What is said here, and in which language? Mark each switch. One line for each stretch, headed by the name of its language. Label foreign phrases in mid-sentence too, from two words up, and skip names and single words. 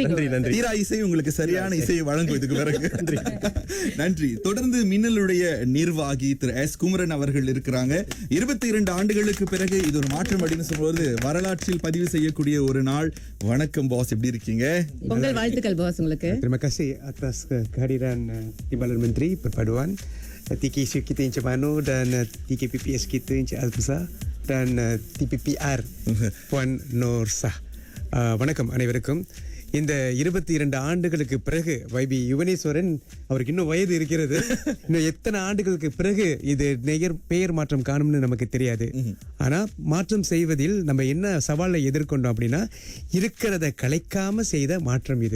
Tamil: தீரா இசை உங்களுக்கு சரியான இசையை வழங்குவதற்கு பிறகு நன்றி. தொடர்ந்து மின்னலுடைய நிர்வாகி திரு எஸ் குமரன் அவர்கள் இருக்கிறாங்க. 22 ஆண்டுகளுக்கு பிறகு இது ஒரு மாற்றம் அப்படின்னு சொல்லும்போது வரலாற்றில் பதிவு செய்யக்கூடிய ஒரு நாள். வணக்கம் பாஸ், எப்படி இருக்கீங்க? பொங்கல் வாழ்த்துக்கள் பாஸ் உங்களுக்கு.
Malay: Terima kasih atas kehadiran Timbalan Menteri Perpaduan, TKC kita Encik Mano dan TKPPS kita Encik Azbusar dan TPPR Puan Norsah.
Tamil: வணக்கம் அனைவருக்கும். இந்த 22 ஆண்டுகளுக்கு பிறகு வைபி யுவனேஸ்வரன் அவருக்கு இன்னும் வயது இருக்கிறது. இன்னும் எத்தனை ஆண்டுகளுக்கு பிறகு இது பெயர் மாற்றம் காணும்னு நமக்கு தெரியாது. ஆனா மாற்றம் செய்வதில் நம்ம என்ன சவாலை எதிர்கொண்டோம் அப்படின்னா இருக்கிறத கலைக்காம செய்த மாற்றம் இது.